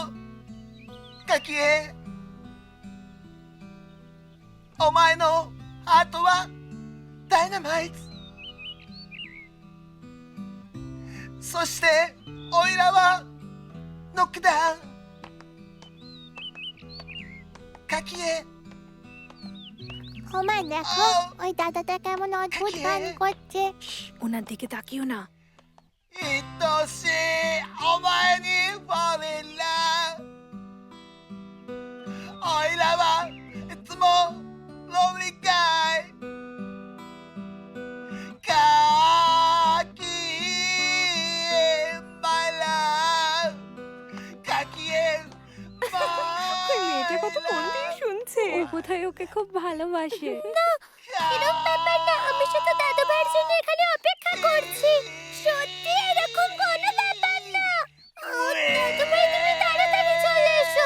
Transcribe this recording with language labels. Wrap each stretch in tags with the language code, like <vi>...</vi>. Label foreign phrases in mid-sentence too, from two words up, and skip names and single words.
<ja>Kakie! お前のハートはダイナマイト。そしてオイラはノックダウン。Kakie!</ja> <bn>ওমা দেখো, ওই দাদাটা কেমন অদ্ভুত গান করছে। ওনার দিকে তাকিও না। 愛しいお前に</bn> <en>fall in love。</en> <bn>オイラはいつも</bn> <en>lonely guy。</en> <bn>カキエ</bn> <en>my love。</en> <bn>カキエ ওই মেয়েটা কত মন দিয়ে শুনছে। ও বোধহয় ওকে খুব ভালোবাসে। এরকম ব্যাপার না, আমি শুধু দাদু ভাইয়ের জন্য এখানে অপেক্ষা করছি। সত্যি এরকম কোনো ব্যাপার না। দাদু ভাই, তুমি তাড়াতাড়ি চলে এসো।</bn>